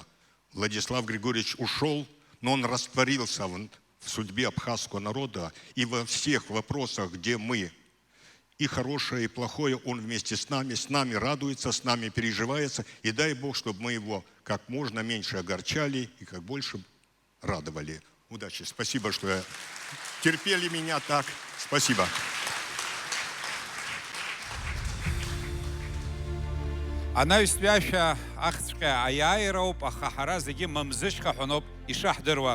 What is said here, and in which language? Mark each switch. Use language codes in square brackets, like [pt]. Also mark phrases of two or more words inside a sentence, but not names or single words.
[ru] Владислав Григорьевич ушел, но он растворился в судьбе абхазского народа, и во всех вопросах, где мы и хорошее, и плохое, он вместе с нами радуется, с нами переживается, и дай Бог, чтобы мы его как можно меньше огорчали и как больше радовали. Удачи. Спасибо, что терпели меня так. Спасибо. [ab] Анаҩстәашәа ахцәҟьа аиааироуп, аха ҳара зегьы мамзышьха ҳәаноуп ишаҳдыруа.